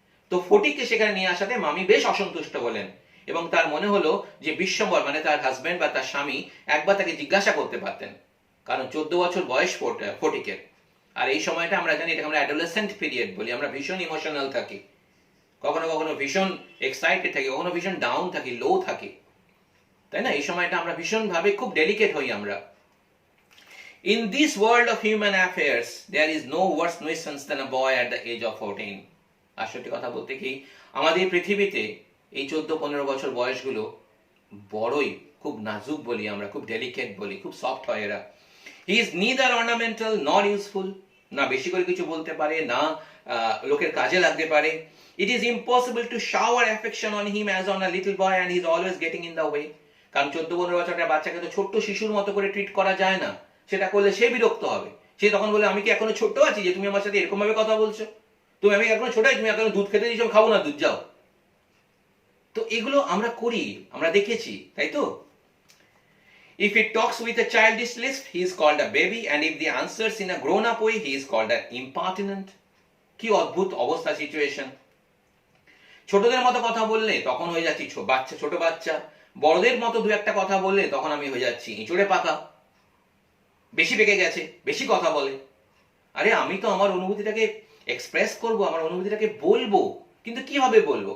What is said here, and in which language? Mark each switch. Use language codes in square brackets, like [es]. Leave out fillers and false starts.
[bn] তো ফটিককে সেখানে নিয়ে আসাতে মামি বেশ অসন্তুষ্ট হলেন, এবং তার মনে হলো যে বিশ্বম্বর মানে তার হাজবেন্ড বা তার স্বামী একবার তাকে জিজ্ঞাসা করতে পারতেন, কারণ 14 বছর বয়স ফটিকের। আর এই সময়টা আমরা জানি এটাকে আমরা অ্যাডোলেসেন্ট পিরিয়ড বলি। আমরা ভীষণ ইমোশনাল থাকি, কখনো কখনো ভীষণ এক্সাইটেড থাকি, কখনো ভীষণ ডাউন থাকি, লো থাকি, তাই না? এই সময়টা আমরা ভীষণ ভাবে খুব ডেলিকেট হই আমরা। [en] In this world of human affairs, there is no worse nuisance than a boy at the age of 14. [bn] আসলে কথা বলতে কি, আমাদের পৃথিবীতে এই 14-15 বছর বয়সগুলো বড়ই খুব নাজুক বলি আমরা, খুব ডেলিকেট বলি, খুব সফট হয় এরা। [en] He is neither ornamental nor useful, [bn] না বেশি করে কিছু বলতে পারে, না লোকের কাজে লাগতে পারে। [en] It is impossible to shower affection on him as on a little boy, and he is always getting in the way. [bn] কারণ 14-15 বছরের বাচ্চাকে তো ছোট্ট শিশুর মতো করে ট্রিট করা যায় না। সেটা করলে সে বিরক্ত হবে। সে তখন বলে, আমি কি এখনো ছোট্ট আছি যে তুমি আমার সাথে এরকম ভাবে কথা বলছো? তুমি আমি এখনো ছোট আছি, তুমি এখনো দুধ খেতে দিয়েছো, খাবো না দুধ, যাও। তো এগুলো আমরা করি, আমরা দেখেছি, তাই তো? [en] If he talks with a childish lisp, he is called a baby, and if he answers in a grown-up way, he is called an impertinent. [bn] কি অদ্ভুত অবস্থা, সিচুয়েশন। ছোটদের মতো কথা বললে তখন হয়ে যাচ্ছি ছোট বাচ্চা, বড়দের মতো দু একটা কথা বললে তখন আমি হয়ে যাচ্ছি ইঁচড়ে পাকা, বেশি পেকে গেছে, বেশি কথা বলে। আরে আমি তো আমার অনুভূতিটাকে এক্সপ্রেস করব, আমার অনুভূতিটাকে বলবো, কিন্তু কিভাবে বলবো?